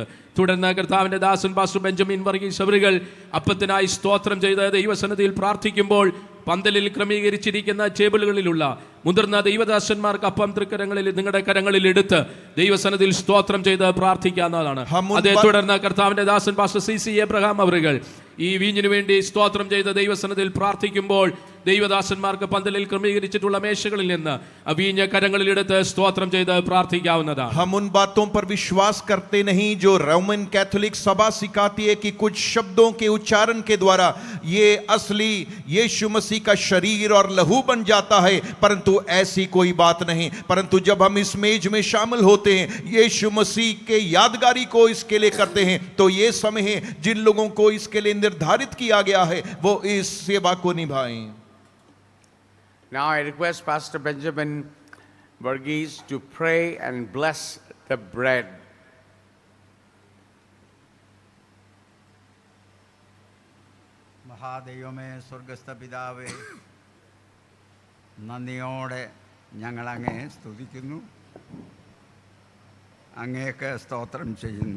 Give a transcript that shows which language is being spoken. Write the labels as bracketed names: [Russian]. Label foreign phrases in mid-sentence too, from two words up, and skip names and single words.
[Malayalam] തുടർന്ന് കർത്താവിൻ്റെ ദാസൻ പാസ്റ്റർ ബെഞ്ചമിൻ വർഗീസ് അവറുകൾ അപ്പത്തിനായി സ്തോത്രം ചെയ്ത് ദൈവസന്നിധിയിൽ പ്രാർത്ഥിക്കുമ്പോൾ പന്തലിൽ ക്രമീകരിച്ചിരിക്കുന്ന ടേബിളുകളിലുള്ള മുതിർന്ന ദൈവദാസന്മാർക്ക് അപ്പം നിങ്ങളുടെ കരങ്ങളിൽ എടുത്ത് ദൈവസന്നിധിയിൽ സ്തോത്രം ചെയ്ത് പ്രാർത്ഥിക്കാവുന്നതാണ്. അതേ തുടർന്ന് കർത്താവിൻ്റെ ദാസൻ പാസ്റ്റർ CC എബ്രഹാം അവറുകൾ ഈ വീഞ്ഞിനു വേണ്ടി സ്തോത്രം ചെയ്ത് ദൈവസന്നിധിയിൽ പ്രാർത്ഥിക്കുമ്പോൾ ദൈവദാസന്മാർക്ക് പന്തലിൽ ക്രമീകരിച്ചിട്ടുള്ള മേശകളിൽ നിന്ന് ആ വീഞ്ഞ കരങ്ങളിലെടുത്ത് സ്തോത്രം ചെയ്ത് പ്രാർത്ഥിക്കാവുന്നതാണ്. [Hindi] हम उन बातों पर विश्वास करते नहीं जो रोमन कैथोलिक सभा सिखाती है कि कुछ शब्दों के उच्चारण के द्वारा ये असली यीशु मसीह का शरीर और लहू बन जाता है, परंतु ऐसी कोई बात नहीं. परंतु जब हम इस मेज में शामिल होते हैं, यीशु मसीह के यादगारी को इसके लिए करते हैं, तो ये समय है जिन लोगों को इसके लिए निर्धारित किया गया है वो इस सेवा को निभाएं. [English] Now I request Pastor Benjamin Varghese to pray and bless the bread. [Malayalam] മഹാദൈവമേ, സ്വർഗസ്ഥ പിതാവേ, നന്ദിയോടെ ഞങ്ങളങ്ങേ സ്തുതിക്കുന്നു, അങ്ങേക്ക് സ്തോത്രം ചെയ്യുന്നു.